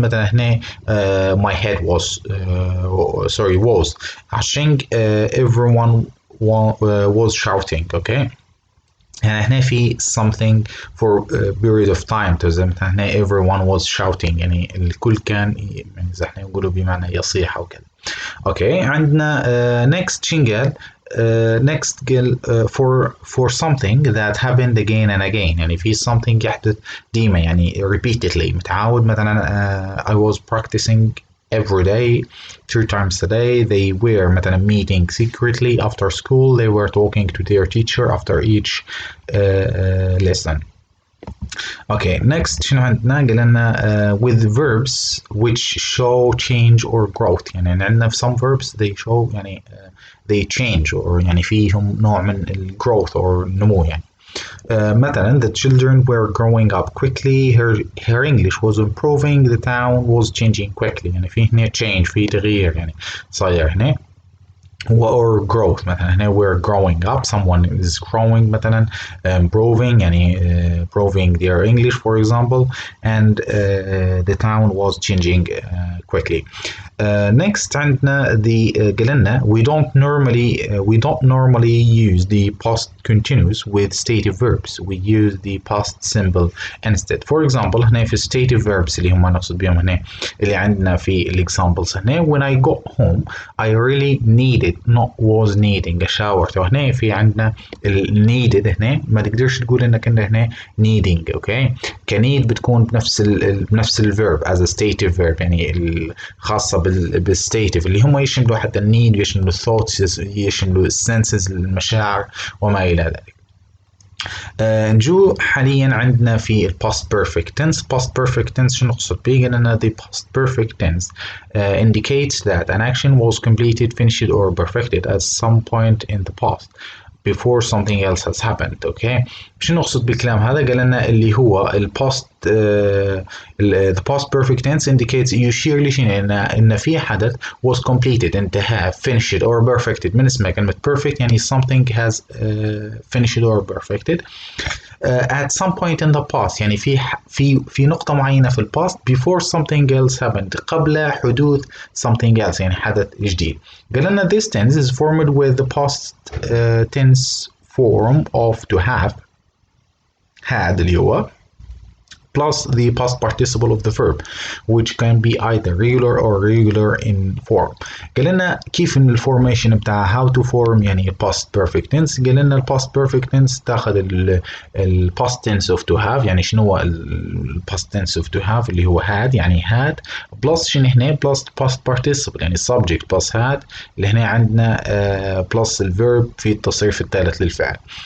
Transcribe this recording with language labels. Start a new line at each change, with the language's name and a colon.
English: مثلا هنا my head was was
Arabic: عشان
English: everyone was shouting. okay. يعني هنا في something for a period of time.
Arabic: زي مثلا هنا
English: everyone was shouting
Arabic: يعني الكل كان يعني زي احنا نقولوا بمعنى يصيح أو كذا. اوكي.
English: عندنا next شنقال next قال for something that happened again and again.
Arabic: يعني في something يحدث ديما يعني repeatedly متعود.
English: مثلا I was practicing every day 3 times a day. They were
Arabic: مثلا
English: meeting secretly after school. They were talking to their teacher after each lesson. Okay, next شنو عندنا؟ قلنا with verbs which show change or growth.
Arabic: يعني عندنا في some verbs they show يعني they change or يعني فيهم نوع من ال growth or نمو يعني.
English: مثلا the children were growing up quickly. Her English was improving. The town was changing quickly.
Arabic: يعني في هنا change في تغيير يعني صاير هنا.
English: or growth مثلا هنا we're growing up. Someone is growing مثلا improving يعني improving their English for example, and the town was changing quickly. next عندنا the قلنا we don't normally use the past continuous with stative verbs. We use the past simple instead. For example هنا في stative verbs اللي هم نقصد بهم هنا اللي عندنا في examples هنا when I got home I really needed not was needing a shower.
Arabic: تو هنا في عندنا needed هنا ما تقدرش تقول انك انت هنا needing. اوكي. كنيد بتكون بنفس الverb as a stative verb يعني الخاصة بالstative اللي هم يشملوا حتى النيد ويشملوا الثوتس يشملوا السنسز المشاعر وما إلى ذلك. نجو حاليا عندنا في past perfect tense. past perfect tense شو نقصد به؟ قلنا
English: the past perfect tense indicates that an action was completed, finished or perfected at some point in the past. before something else has happened.
Arabic: اوكي شو نقصد بالكلام هذا؟ قال لنا اللي هو الباست
English: the past perfect tense indicates
Arabic: يشير لشيء ان في حدث was completed انتهى finished or perfected.
English: من اسمها كلمة perfect يعني something has finished or perfected at some point in the past
Arabic: يعني في نقطة معينة في الباست
English: before something else happened قبل حدوث something else يعني حدث جديد.
Arabic: قال لنا
English: this tense is formed with the past tense form of to have had اللي هو plus the past participle of the verb which can be either regular or irregular in form.
Arabic: قال لنا كيف ان الفورميشن بتاع how to form يعني past perfect tense. قال لنا past perfect tense تاخذ
English: past tense of to have
Arabic: يعني شنو هو past tense of to have اللي هو had يعني had plus شنو هنا plus past participle يعني subject plus had اللي هنا عندنا plus الverb في التصريف الثالث للفعل.